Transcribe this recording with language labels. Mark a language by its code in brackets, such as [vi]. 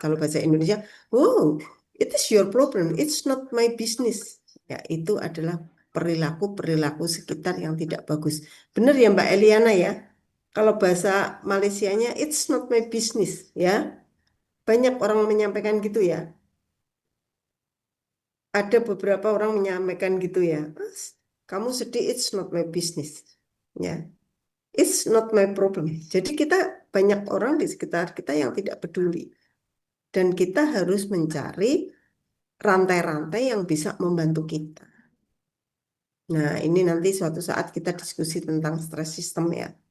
[id] Kalau bahasa Indonesia, oh, [en] it is your problem, it's not my business. [id] Ya, itu adalah perilaku sekitar yang tidak bagus. Benar ya Mbak Eliana ya? Kalau bahasa Malaysianya, [en] it's not my business [id] ya. Banyak orang menyampaikan gitu ya. Ada beberapa orang menyampaikan gitu ya. Kamu sedih, [en] it's not my business. Ya. It's not my problem. [id] Jadi kita banyak orang di sekitar kita yang tidak peduli. Dan kita harus mencari rantai-rantai yang bisa membantu kita. Nah, ini nanti suatu saat kita diskusi tentang stress system ya.